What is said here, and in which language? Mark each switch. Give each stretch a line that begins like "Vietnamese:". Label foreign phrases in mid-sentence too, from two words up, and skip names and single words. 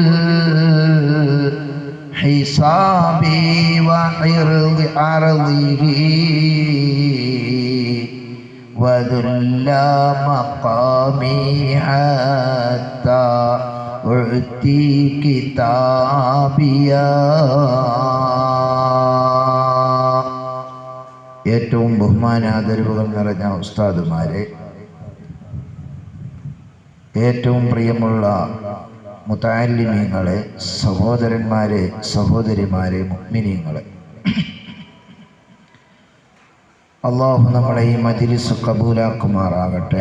Arabic: الحساب وعرض عرضه وذل مقامي حتى أعطي كتابيا.
Malayalam: ഏറ്റവും ബഹുമാനാദരവുകൾ നിറഞ്ഞ ഉസ്താദുമാരെ, ഏറ്റവും പ്രിയമുള്ള മുതഅല്ലിമീങ്ങളെ, സഹോദരന്മാരെ, സഹോദരിമാരെ, മുഅ്മിനീങ്ങളെ, അല്ലാഹു നമ്മളെ ഈ മജ്ലിസ് കബൂലാക്കുമാറാകട്ടെ.